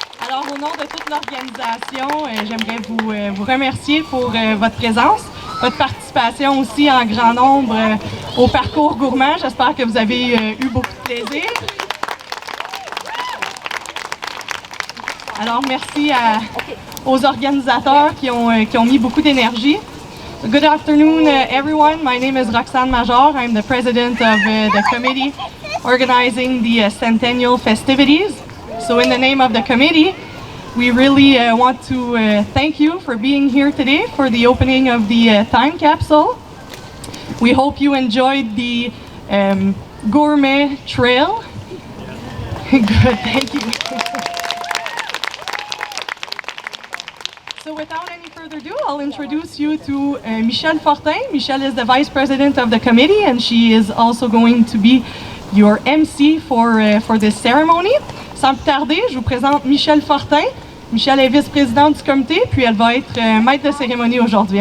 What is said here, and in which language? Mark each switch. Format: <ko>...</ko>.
<fr>Alors, au nom de toute l'organisation, j'aimerais vous remercier pour votre présence, votre participation aussi en grand nombre au parcours gourmand. J'espère que vous avez eu beaucoup de plaisir. Alors, merci aux organisateurs qui ont mis beaucoup d'énergie.</fr> <en>Good afternoon, everyone. My name is Roxane Major. I'm the president of the committee organizing the centennial festivities. So in the name of the committee, we really want to thank you for being here today for the opening of the time capsule. We hope you enjoyed the gourmet trail. Good, thank you. So without any further ado, I'll introduce you to Michelle Fortin. Michelle is the vice president of the committee, and she is also going to be your MC for this ceremony.</en> <fr>Sans plus tarder, je vous présente Michelle Fortin. Michelle est vice-présidente du comité, puis elle va être maître de cérémonie aujourd'hui.</fr>